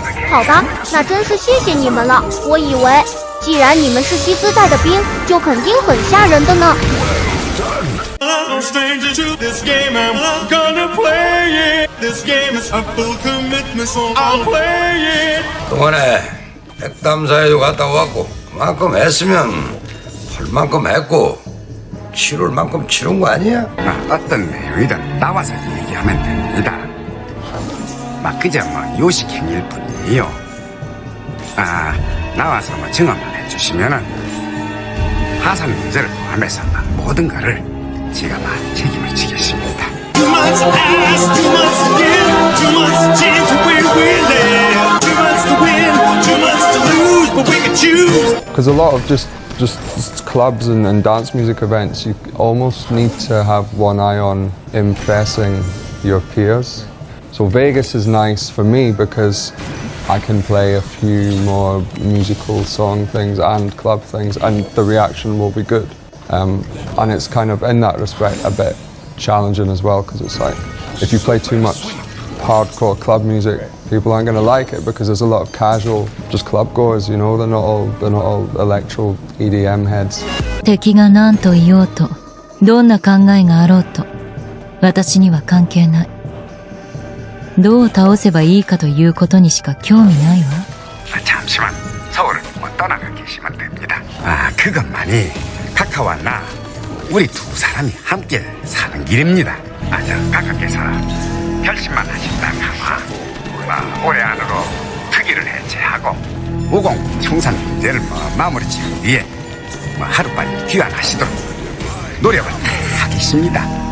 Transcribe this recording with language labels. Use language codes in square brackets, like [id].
[zh] 好吧，那真是谢谢你们了。我以为既然你们是西斯带的兵，就肯定很吓人的呢。 [en] I'm a stranger to this game and I'm gonna play it. This game is a full commitment, so I'll play it. [ko] 동안에 백담사에도 갔다 왔고 그만큼 했으면 할 만큼 했고 치룰 만큼 치른 거 아니야? 어떤 내용이든 나와서 얘기하면 됩니다. 그저 요식행위일 뿐이에요. 나와서 증언만 해주시면은 하산 문제를 포함해서 모든 것을 제가 책임을 지겠습니다. [en] Too much ask, too much to give, too much to change the way we live. Too much to win, too much to lose, but we can choose. Because a lot of just clubs and dance music events, you almost need to have one eye on impressing your peers. So Vegas is nice for me because I can play a few more musical song things and club things, and the reaction will be good. And it's kind of, in that respect, a bit challenging as well, because it's like, if you play too much hardcore club music, people aren't going to like it because there's a lot of casual, just club goers, you know, they're not all electro EDM heads. [ja] 敵が何と言おうと、どんな考えがあろうと、私には関係ない。どう倒せばいいかということにしか興味ないわ。 [ko] 잠시만 서울을 못 떠나가 계시면 됩니다. 그것만이 카카와 나 우리 두 사람이 함께 사는 길입니다. 각하께서 결심만 하신다면 올해 안으로 특위를 해체하고 우공 청산 문제를 마무리 지은 뒤에 하루빨리 귀환하시도록 노력을 다하겠습니다.